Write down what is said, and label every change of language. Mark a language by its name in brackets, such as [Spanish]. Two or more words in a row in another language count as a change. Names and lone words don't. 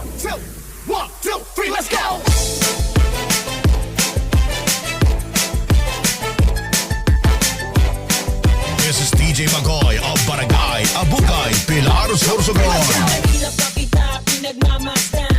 [English] two, one, two, three, let's go! This is DJ Magoy of Barangay Abukay, Pilar, Sorsogon. [Bikol] Hirap pa kita, pinagmamasta